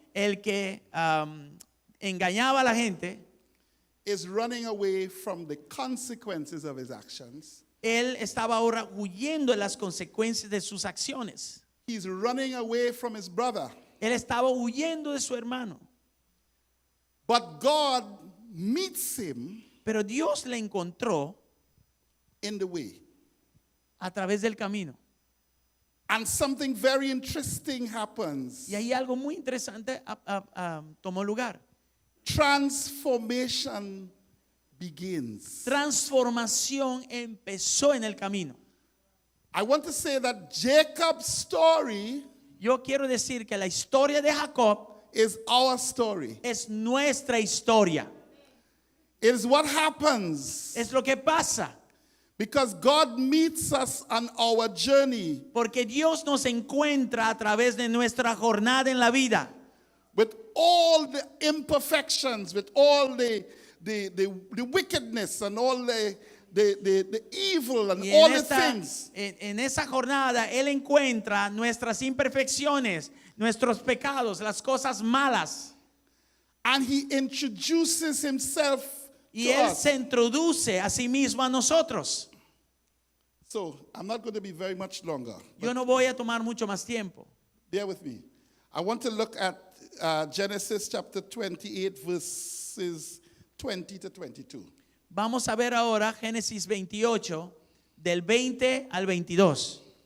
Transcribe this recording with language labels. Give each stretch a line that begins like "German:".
Spanish: el que engañaba a la gente,
English: is running away from the consequences of his actions.
Spanish: él estaba ahora huyendo de las consecuencias de sus acciones.
English: He's running away from his brother.
Spanish: Él estaba huyendo de su hermano.
English: But God meets him
Spanish: Pero Dios le encontró
English: in the way.
Spanish: a través del camino.
English: And something very interesting happens.
Spanish: Y ahí algo muy interesante tomó lugar.
English: Transformation begins.
Spanish: Transformación empezó en el camino.
English: I want to say that Jacob's story
Spanish: Yo quiero decir que la historia de Jacob
English: is our story.
Spanish: es nuestra historia.
English: It is what happens
Spanish: Es lo que pasa.
English: because God meets us on our journey
Spanish: Porque Dios nos encuentra a través de nuestra jornada en la vida.
English: with all the imperfections, with all the wickedness and all the evil and
Spanish: Y
English: all the things.
Spanish: en esa jornada Él encuentra nuestras imperfecciones, nuestros pecados, las cosas malas.
English: And he introduces himself
Spanish: Y
English: to
Spanish: Él
English: us.
Spanish: se introduce a sí mismo a nosotros.
English: So I'm not going to be very much longer.
Spanish: Yo no voy a tomar mucho más tiempo.
English: Bear with me. I want to look at Genesis chapter 28, verses 20 to 22.
Spanish: Vamos a ver ahora Génesis 28, del 20 al 22.